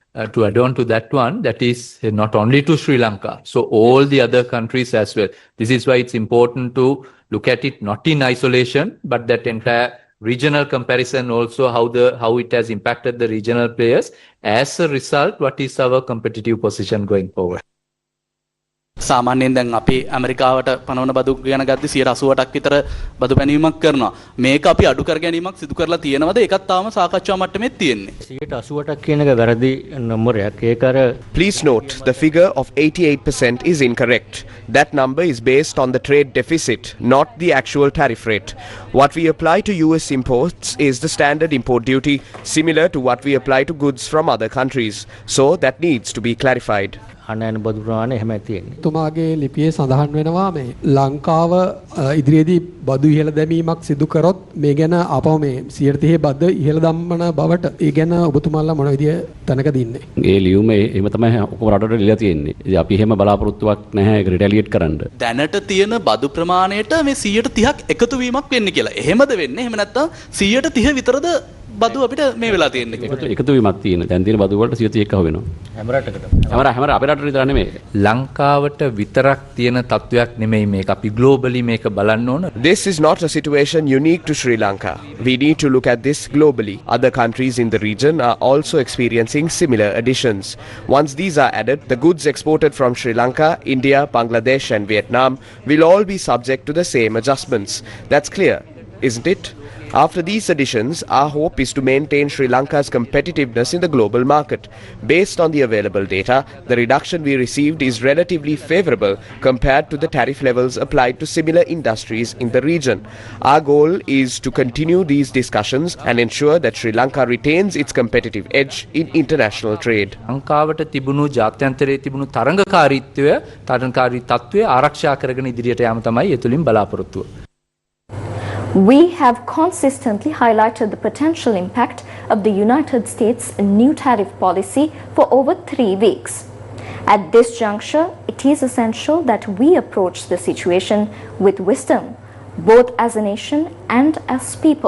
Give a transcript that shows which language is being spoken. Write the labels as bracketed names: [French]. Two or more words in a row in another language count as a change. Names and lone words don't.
[English] To add on to that one, that is not only to Sri Lanka, so all the other countries as well. This is why it's important to look at it not in isolation, but that entire regional comparison also how it has impacted the regional players. As a result, what is our competitive position going forward? [Sinhala] සාමාන්‍යයෙන් දැන් අපි ඇමරිකාවට පනවන බදු ගැන ගද්දි 180ක් විතර බදු පැනවීමක් කරනවා. මේක අපි අඩු කර ගැනීමක් සිදු කරලා තියෙනවද? ඒකත් තාම සාකච්ඡා මට්ටමේ තියෙන්නේ. 180ක් කියන එක වැරදි නම්බරයක්. ඒක අර [English] Please note, the figure of 88% is incorrect. That number is based on the trade deficit, not the actual tariff rate. What we apply to US imports is the standard import duty, similar to what we apply to goods from other countries. So that needs to be clarified. [Sinhala] අනයන බදු ප්‍රමාණය එහෙමයි තියෙන්නේ. තුමාගේ ලිපියේ සඳහන් වෙනවා මේ ලංකාව ඉදිරියේදී බදු ඉහළ දැමීමක් සිදු කරොත් මේ ගැන අපව මේ 130 බද්ද ඉහළ දම්මන බවට ඒ ගැන ඔබතුමාලා මොන විදිය තැනකද ඉන්නේ? ඒ ලියුම එහෙම තමයි ඔක්කොම රටවල ලියලා තියෙන්නේ. ඉතින් අපි එහෙම බලාපොරොත්තුවක් නැහැ ඒක රිටැලියේට් කරන්න. දැනට තියෙන බදු ප්‍රමාණයට මේ 130ක් එකතු වීමක් වෙන්නේ කියලා. එහෙමද වෙන්නේ? එහෙම නැත්නම් 130 විතරද බදු අපිට මේ වෙලා තියෙන්නේ? එකතු වීමක් තියෙන. දැන් තියෙන බදු වලට 131ක් වෙනවා. හැම රටකටම. හැම අපේ රටට විතර නෙමෙයි. ලංකාවට විතරක් තියෙන තත්වයක් නෙමෙයි මේක. අපි globally මේක බලන්න ඕන. [English] This is not a situation unique to Sri Lanka. We need to look at this globally. Other countries in the region are also experiencing similar additions. Once these are added, the goods exported from Sri Lanka, India, Bangladesh and Vietnam will all be subject to the same adjustments. That's clear, isn't it? After these additions, our hope is to maintain Sri Lanka's competitiveness in the global market. Based on the available data, the reduction we received is relatively favorable compared to the tariff levels applied to similar industries in the region. Our goal is to continue these discussions and ensure that Sri Lanka retains its competitive edge in international trade. [Sinhala] ලංකාවට තිබුණු ජාත්‍යන්තරයේ තිබුණු තරංගකාරී තත්ත්වය ආරක්ෂා කරගෙන ඉදිරියට යාම තමයි ඒ තුලින් බලාපොරොත්තුව. [English] We have consistently highlighted the potential impact of the United States' new tariff policy for over 3 weeks. At this juncture, it is essential that we approach the situation with wisdom, both as a nation and as people.